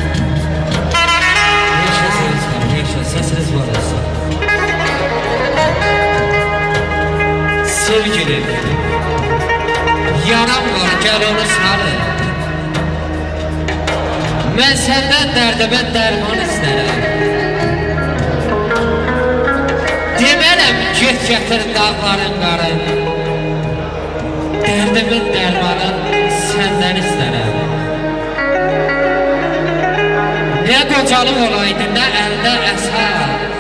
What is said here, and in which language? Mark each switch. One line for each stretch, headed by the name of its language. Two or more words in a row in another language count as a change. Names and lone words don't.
Turkish: Sesiniz var olsun. Sevgilim, yaram var, gel onu sarı. Ben senden
Azerbaijani: dərdimə dərman istərəm. Demərəm, get gətir dağların qarın. Dərdimin dərmanın səndən istərəm. Ne qocalıq olaydı, ne əldə əsər.